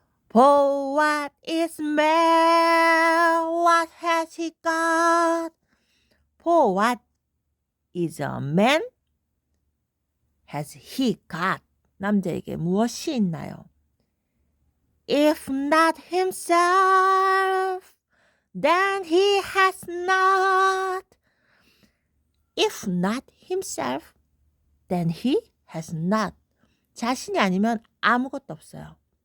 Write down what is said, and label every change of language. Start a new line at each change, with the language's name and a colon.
English: For what is man? What has he got? For what is a man? Has he got?
Korean: 남자에게 무엇이 있나요?
English: If not himself, then he has not. If not himself, then he has not.
Korean: 자신이 아니면 아무것도 없어요.